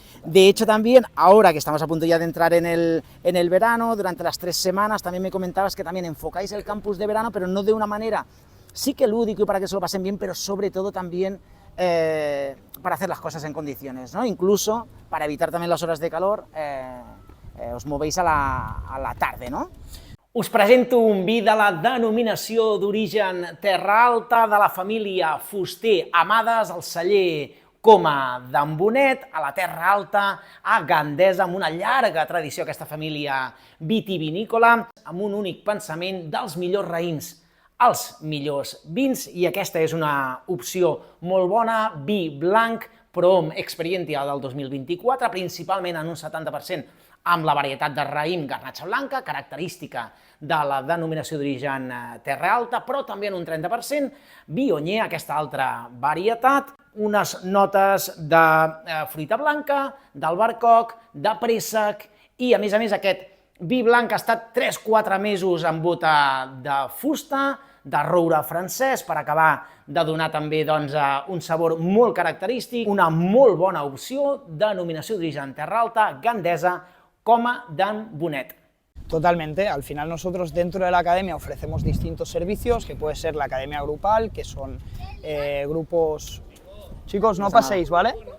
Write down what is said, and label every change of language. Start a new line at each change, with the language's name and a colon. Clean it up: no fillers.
Spanish: De hecho, también, ahora que estamos a punto ya de entrar en el verano, durante las 3 semanas, también me comentabas que también enfocáis el campus de verano, pero no de una manera sí que lúdico y para que se lo pasen bien, pero sobre todo también para hacer las cosas en condiciones, ¿no? Incluso para evitar también las horas de calor, os movéis a la tarde, no?
Catalan: Us presento un vi de la denominació d'origen Terra Alta de la família Fuster Amades, al celler Coma d'en Bonet, a la Terra Alta, a Gandesa, amb una llarga tradició aquesta família vitivinícola, amb un únic pensament dels millors raïms, els millors vins, i aquesta és una opció molt bona, vi blanc, Prom Experientia del 2024, principalment en un 70% amb la varietat de raïm garnatxa blanca, característica de la denominació d'origen Terra Alta, però també en un 30% Viognier, aquesta altra varietat, unes notes de fruita blanca, d'albercoc, de préssec, i a més aquest vi blanc ha estat 3-4 mesos en bota de fusta, de roure francès, per acabar de donar també un sabor molt característic, una molt bona opció, denominació d'origen Terra Alta, Gandesa, Coma d'en Bonet.
Spanish: Totalmente, al final nosotros dentro de la academia ofrecemos distintos servicios, que puede ser la academia grupal, que son grupos... Chicos, no paséis, ¿vale?